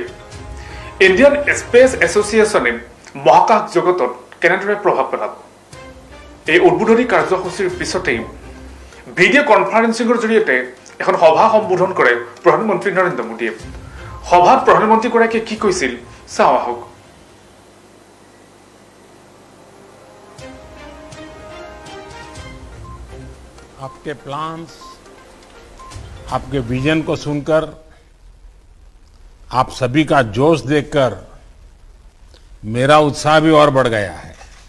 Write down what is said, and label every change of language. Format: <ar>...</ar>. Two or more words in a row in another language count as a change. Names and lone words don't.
<as>ইণ্ডিয়ান স্পেচ এছ'চিয়েশ্যনে মহাকাশ জগতত কেনেদৰে প্ৰভাৱ পেলাব, এই উদ্বোধনী কাৰ্যসূচীৰ পিছতেই ভিডিঅ' কনফাৰেন্সিঙৰ জৰিয়তে এখন সভা সম্বোধন কৰে প্ৰধানমন্ত্ৰী নৰেন্দ্ৰ মোদীয়ে। সভাত প্ৰধানমন্ত্ৰীগৰাকীয়ে কি কৈছিল চাওঁ আহক।</as> <hi>आपके प्लान्स, आपके विजन को सुनकर, आप सभी का जोश देखकर मेरा उत्साह भी और बढ़ गया है।</hi>